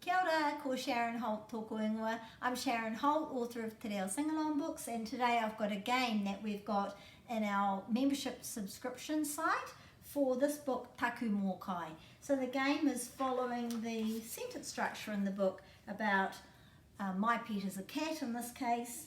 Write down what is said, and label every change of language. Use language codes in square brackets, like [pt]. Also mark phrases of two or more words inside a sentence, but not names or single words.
[mi] ora, ko Sharon Holt tōku ingoa. [en] I'm Sharon Holt, author of Te Reo Singalong books, and today I've got a game that we've got in our membership subscription site for this book, Taku Mōkai. So the game is following the sentence structure in the book about my pet is a cat in this case.